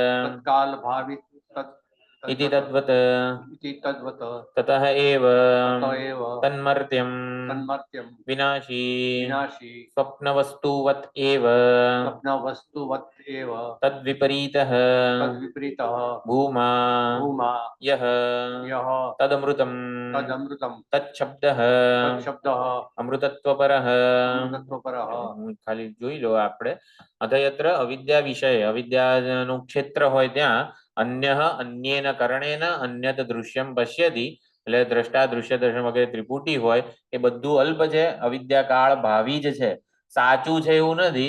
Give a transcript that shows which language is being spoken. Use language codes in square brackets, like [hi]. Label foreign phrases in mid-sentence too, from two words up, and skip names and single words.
[sa] इति तद्वत् ततः एव तन्मर्त्यं विनाशी स्वप्नवस्तुवत् एव तद्विपरीतः भूमा यः तदमृतं तच्छब्दः अमृतत्वपरः। [gu] खाली જોઈ લો આપણે. [sa] અધયત્ર અવિદ્યા વિષય, [gu] અવિદ્યાનું ક્ષેત્ર હોય ત્યાં [sa] અન્ય અન્યેન કરણેન અન્યત દૃશ્યમ પશ્યતિ, [gu] એટલે દ્રષ્ટા દૃશ્ય દર્શન વગેરે ત્રિપુટી હોય એ બધું અલ્પ છે, અવિદ્યા કાળ ભાવી જ છે, સાચું છે એવું નથી.